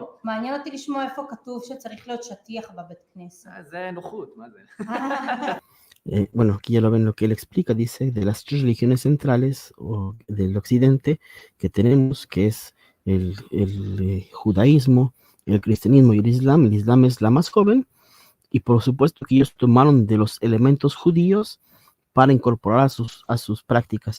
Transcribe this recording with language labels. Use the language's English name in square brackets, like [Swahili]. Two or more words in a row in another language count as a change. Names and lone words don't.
[Hebrew] מעניין אותי לשמוע איפה כתוב שצריך להיות שטיח בבית כנסת. זה נוחות, מה זה? [Spanish] Bueno, aquí ya lo ven lo que él explica, dice, de las tres religiones centrales o del occidente que tenemos, que es el judaísmo, el cristianismo y el Islam es la más joven, y por supuesto que ellos tomaron de los elementos judíos para incorporar a sus prácticas.